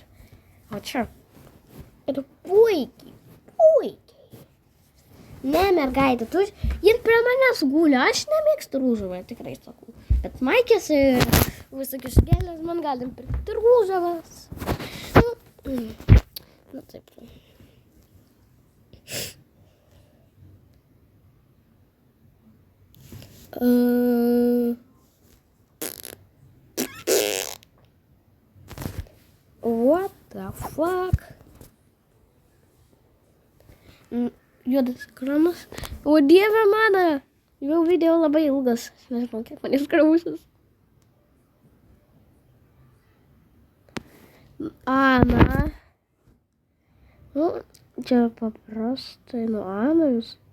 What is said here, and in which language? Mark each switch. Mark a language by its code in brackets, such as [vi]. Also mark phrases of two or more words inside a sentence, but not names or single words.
[lt] O čia. Ir puikiai. Ne, mergaitė, jin prie manęs guli, aš nemėgstu rūžavą, tikrai sakau. Bet Maikės ir visokius gėlės man galim pirkti rūžavas. Taip. [en] What the fuck? [lt] Juodas ekranas. O Dieve mano, jau video labai ilgas. Nežinau, kiek man iškrausis. Ana. Čia paprastai nuo Anos.